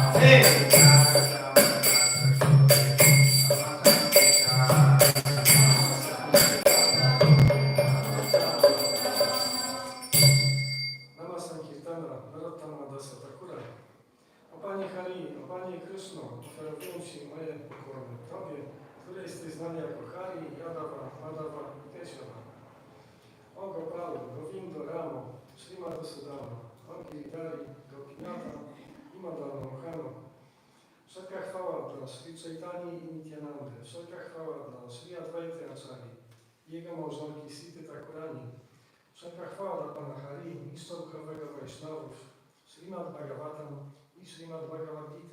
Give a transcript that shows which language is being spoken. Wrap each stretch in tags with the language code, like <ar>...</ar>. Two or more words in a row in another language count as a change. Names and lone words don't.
<pl>Nama Sankirtana, Narottama Dasa Thakura. O Panie Hari, o Panie Kryszno, oferuję Ci moje pokłony Tobie, który jesteś znany jako Hari, Yadava, Madhava i Keshava. O Gopalu, Govindo, Ramo, Srimad Sudama, o Giridhari, Gopinata i Madhava Mohano. Wszelka chwała dla Sri Chaitani i Nityanandy, wszelka chwała dla Sri Advaita Acharyi i jego małżonki Sity Thakurani. Wszelka chwała dla Pana Hari, mistrza duchowego Vaishnavów, Srimad Bhagavatam i Srimad Bhagavad Gita.</pl>